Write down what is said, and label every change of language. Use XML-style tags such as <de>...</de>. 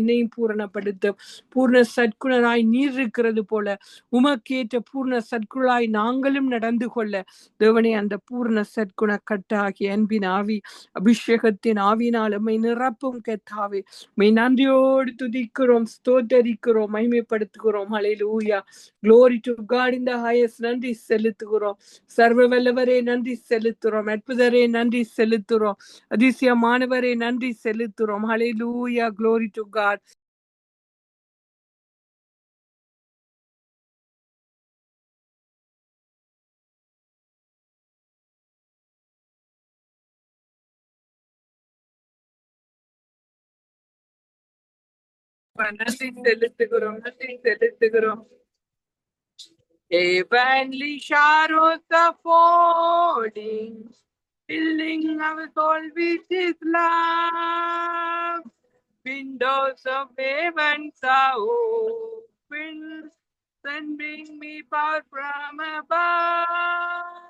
<ta>என்னையும் பூரணப்படுத்தும். பூர்ண சற்குணராய் நீர் இருக்கிறது போல உமக்கேற்ற பூர்ண சற்குணராய் நாங்களும் நடந்து கொள்ள தேவனே, அந்த பூர்ண சற்குண கட்டாகிய அன்பின் ஆவி, அபிஷேகத்தின் ஆவினால் உம்மை நிரப்பும் கர்த்தாவே. உம்மை நன்றியோடு துதிக்கிறோம், ஸ்தோத்தரிக்கிறோம், மகிமைப்படுத்துகிறோம்.</ta> <en>ஹல்லேலூயா, glory to God in the highest.</en> <ta>நன்றி செலுத்துகிறோம். சர்வ வல்லவரே நன்றி செலுத்துகிறோம். அற்புதரே நன்றி செலுத்துகிறோம். அதிசயமானவரே நன்றி செலுத்துகிறோம்.</ta> <en>ஹல்லேலூயா, glory to God.</en> <ta>நன்றி செலுத்துகிறோம், நன்றி செலுத்துகிறோம்.</ta> <en>Heavenly showers are falling, filling our soul with His love. Windows of heavens are open, sending me power from above.</en>